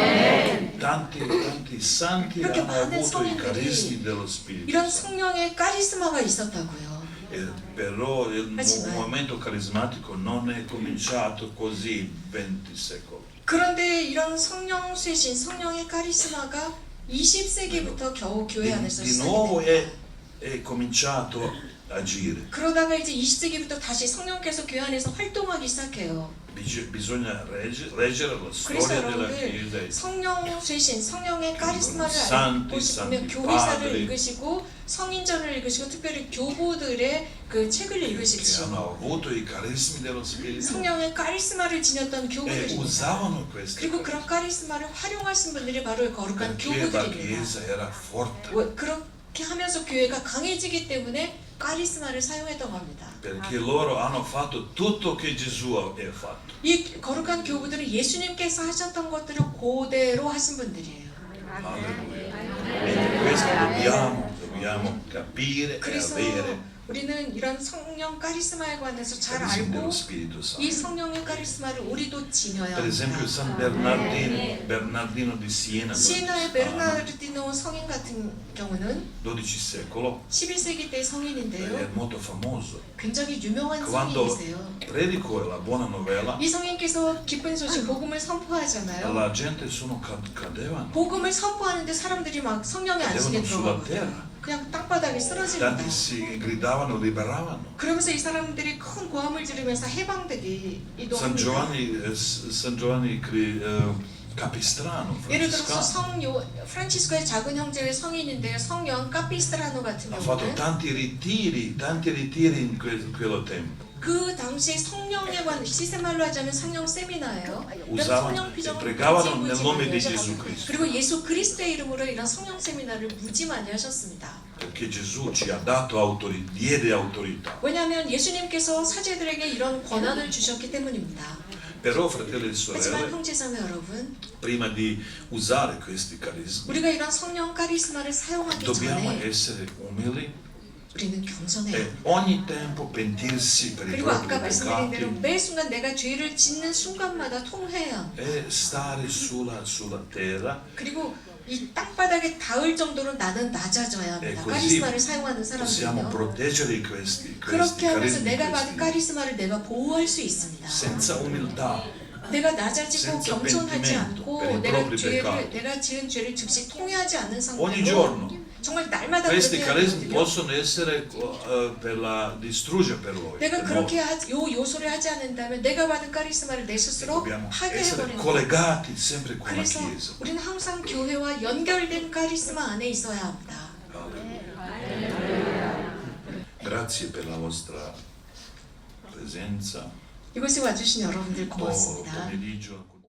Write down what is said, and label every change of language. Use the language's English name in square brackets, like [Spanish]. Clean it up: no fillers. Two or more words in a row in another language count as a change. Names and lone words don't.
[Italian] Tanti santi [Korean] 이렇게 [Italian] hanno [Korean] 많은 [Italian] avuto i [Korean] 성인들이 [Italian] carismi dello Spirito [Korean] 이런 [Italian] Santo. [Korean] 성령의 카리스마가 있었다고요. [Italian] Però il [Korean] Haji만. [Italian] movimento carismatico non è cominciato così il XX secolo. [Korean] 그런데 이런 성령 쇄신, 성령의 카리스마가 20세기부터 겨우 교회 안에서 [Italian] Di [Korean] 시작이 [Italian] nuovo [Korean] 됩니다. [Italian] è cominciato a agire. [Korean] 그러다가 이제 20세기부터 다시 성령께서 교회 안에서 활동하기 시작해요. [Italian] Bisogna leggere la [Korean] 그래서 [Italian] storia della [Korean] 여러분들 [Italian] Chiesa. [Korean] 성령 쇄신, 성령의 카리스마를 [Italian] 산티, [Korean] 알아보시면 [Italian] 산티 [Korean] 교회사를 [Italian] padri. [Korean] 읽으시고 성인전을 읽으시고 특별히 교부들의 그 책을 [Italian] Che [Korean] 읽으십시오. [Italian] hanno avuto i carismi dello Spirito [Korean] 성령의 카리스마를 지녔던 [Italian] e [Korean] 교부들입니다. [Italian] usavano questi [Korean] 그리고 [Italian] carismi. [Korean] 그런 카리스마를 활용하신 분들이 바로 거룩한 [Italian] Perché la [Korean] 교부들입니다. [Italian] Chiesa era forte, [Korean] 그렇게 하면서 교회가 강해지기 때문에 카리스마를 사용했던 겁니다. [Italian] perché loro hanno fatto tutto che Gesù ha fatto. [Korean] 이 거룩한 교부들은 예수님께서 하셨던 것들을 그대로 하신 분들이에요. [Italian] Alleluia. E questo dobbiamo capire e [Korean] 그래서 [Italian] avere [Korean] 우리는 이런 성령 카리스마에 관해서 잘 [Italian] carismi dello [Korean] 알고 [Italian] Spirito [Korean] 이 [Italian] Santo. [Korean] 성령의 카리스마를 우리도 지녀야 [Italian] Per esempio [Korean] 합니다. [Italian] San Bernardino di Siena, [Korean] 시나의 베르나르디노 성인 같은 경우는 [Italian] XII secolo, [Korean] 11세기 때 [Italian] è [Korean] 성인인데요. [Italian] molto famoso. [Korean] 굉장히 유명한 [Italian] Quando [Korean] 성인이세요. [Italian] predicò la buona novella, [Korean] 이 성인께서 기쁜 소식 복음을 선포하잖아요. [Italian] la gente cadevano [Korean] 복음을 선포하는데 사람들이 막 성령의 안식에 [Italian] sulla [Korean] 들어가고 [Italian] terra. [Korean] 그냥 땅바닥에 쓰러집니다. [Italian] Tanti si gridavano, liberavano. [Korean] 그러면서 이 사람들이 큰 고함을 지르면서 해방되기도 [Italian] San [Korean] 합니다. [Italian] Giovanni Capistrano, [Korean] 예를 들어서 [Italian] francescano, [Korean] 프란치스코의 작은 형제의 성인인데요. 성령 카피스트라노 같은 [Italian] ha fatto [Korean] 경우는 [Italian] tanti ritiri in quello tempo. [Korean] 그 당시에 성령에 관한 시세말로 하자면 성령 세미나예요. 이런 [Italian] Usavano [Korean] 성령 [Italian] e [Korean] 피정을 [Italian] pregavano [Korean] 무지 [Italian] nel [Korean] 무지 [Italian] nome [Korean] 많이 [Italian] di [Korean] 하셨고, [Italian] Gesù Cristo. [Korean] 그리고 예수 그리스도의 이름으로 이런 성령 세미나를 무지 많이 하셨습니다. [Italian] Perché Gesù ci ha dato diede autorità. [Korean] 왜냐하면 예수님께서 사제들에게 이런 권한을 주셨기 때문입니다. [Italian] Però, fratelli e [Korean] 하지만 [Italian] sorelle, [Korean] 형제자매 여러분, [Italian] prima di usare questi carismi, [Korean] 우리가 이런 성령 카리스마를 사용하기 [Italian] dobbiamo [Korean] 전에 [Italian] essere umili [Korean] 우리는 겸손해요. [Italian] e ogni tempo pentirsi per i [Korean] 그리고 [Italian] propri [Korean] 아까 말씀드린 대로 [Italian] peccati [Korean] 매 순간 내가 죄를 짓는 순간마다 통회해야 합니다. [Italian] e stare sulla terra. [Korean] 그리고 이 땅바닥에 닿을 정도로 나는 낮아져야 합니다. 카리스마를 사용하는 [Italian] Possiamo [Korean] 사람들은요. [Italian] proteggere questi [Korean] 그렇게 하면서 [Italian] carismi, [Korean] 내가 받은 [Italian] questi, [Korean] 카리스마를 내가 보호할 수 있습니다. [Italian] senza umiltà. [Korean] 내가 낮아지고 [Italian] senza [Korean] 겸손하지 [Italian] pentimento [Korean] 않고 [Italian] per i [Korean] 내가 [Italian] propri [Korean] 죄를 [Italian] peccati. [Korean] 내가 지은 죄를 즉시 통회하지 않는 [Italian] Ogni [Korean] 상태로 [Italian] giorno. [Korean] 정말 날마다 [Italian] Questi [Korean] 그렇게 [Italian] carismi [Korean] 하거든요. [Italian] possono essere per la distruggere per voi. [Korean] 내가 [Italian] per [Korean] 그렇게 [Italian] noi. [Korean] 요 요소를 하지 않는다면 내가 받은 카리스마를 내 스스로 [Italian] Dobbiamo essere [Korean] 파괴해버리는 거예요. [Italian] collegati sempre con la [Korean] 그래서 [Italian] Chiesa. [Korean] 우리는 항상 교회와 연결된 카리스마 안에 있어야 합니다. [Italian] Grazie per la vostra presenza. [Korean] 이곳에 와주신 여러분들 [Italian] Buon [Korean] 고맙습니다. [Italian] pomeriggio.